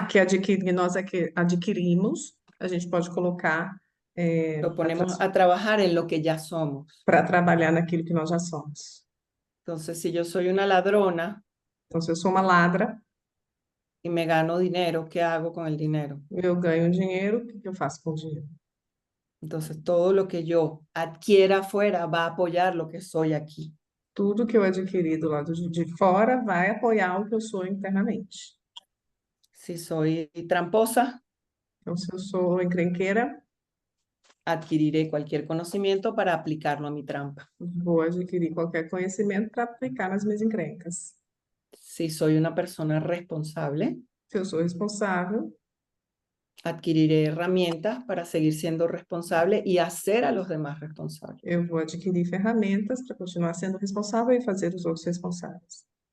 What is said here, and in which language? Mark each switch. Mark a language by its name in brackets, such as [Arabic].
[Portuguese] que nós adquirimos, a gente pode colocar [Spanish] lo ponemos a trabajar en lo que ya somos. [Portuguese] para trabalhar naquilo que nós já somos. [Spanish] Entonces, si yo soy una ladrona [Portuguese] Então, se eu sou uma ladra, [Spanish] y me gano dinero, ¿qué hago con el dinero? [Portuguese] eu ganho dinheiro, o que eu faço com o dinheiro? [Spanish] Entonces, todo lo que yo adquiera afuera va a apoyar lo que soy aquí. [Portuguese] Tudo que eu adquiri do lado de fora vai apoiar o que eu sou internamente. [Spanish] Si soy tramposa, [Portuguese] Então, se eu sou encrenqueira, [Spanish] adquiriré cualquier conocimiento para aplicarlo a mi trampa. [Portuguese] vou adquirir qualquer conhecimento para aplicar nas minhas encrencas. [Spanish] Si soy una persona responsable, [Portuguese] Se eu sou responsável, [Spanish] adquiriré herramientas para seguir siendo responsable y hacer a los demás responsables. [Portuguese] eu vou adquirir ferramentas para continuar sendo responsável e fazer os outros responsáveis.